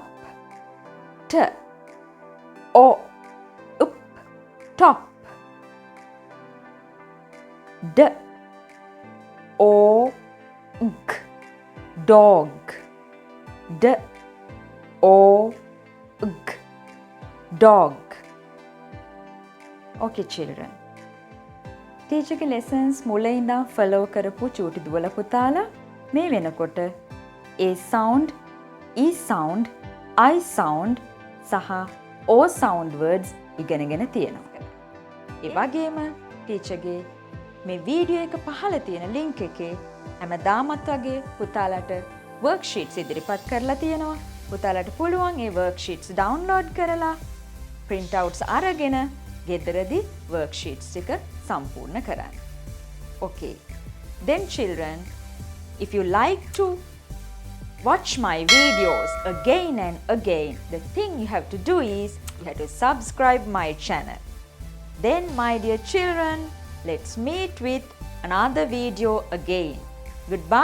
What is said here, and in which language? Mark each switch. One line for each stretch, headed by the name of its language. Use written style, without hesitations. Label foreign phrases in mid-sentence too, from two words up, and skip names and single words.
English: T, O, P, top. D, O, G, dog. D, O, G, dog. Okay children.
Sinhala: ටීචර්ගේ lessons මුලින් ඉඳන් follow කරපු චූටි දුවල පුතාලා මේ වෙනකොට
English: A sound, E sound, I sound
Sinhala: සහ
English: O sound words
Sinhala: ඉගෙනගෙන තියෙනවා. ඒ වගේම ටීචර්ගේ මේ වීඩියෝ එක පහළ තියෙන link එකේ හැමදාමත් වගේ පුතාලට worksheets ඉදිරිපත් කරලා තියෙනවා. පුතාලට පුළුවන් ඒ worksheets download කරලා
English: print outs
Sinhala: අරගෙන ගෙදරදී worksheets එක සම්පූර්ණ කරන්න.
English: Okay. Then children, if you like to watch my videos again and again, the thing you have to do is you have to subscribe my channel. Then my dear children, let's meet with another video again.